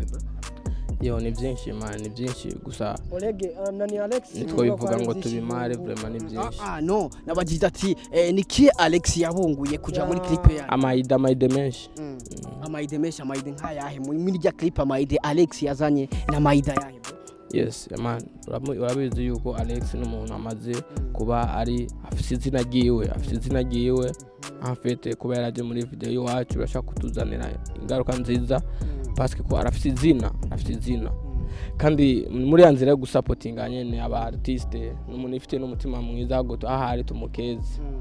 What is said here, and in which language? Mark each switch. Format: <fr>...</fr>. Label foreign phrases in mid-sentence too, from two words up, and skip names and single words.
<rn>yo ni byinshi man ni byinshi gusa Oleg nani Alex nitwo bivuga ngo tubimare vraiment ni byinshi no nabagize ati niki Alex yabunguye kuja muri clip yanyu amaide menshi amaide nkayahe muri rya clip amaide Alex yazanye na maida yahe yes man urabizi yuko Alex n'umuntu amaze kuba ari afite izina giwe afite kuba yaraje muri video yacu bashaka kutuzanira ingaruka nziza</rn> <fr>parce que</fr> <rn>ko arafite izina kandi muri yanzira yo gusupportinga nyene aba artiste n'umuntu ifite n'umutima mwiza goto ahari tumukeze.</rn>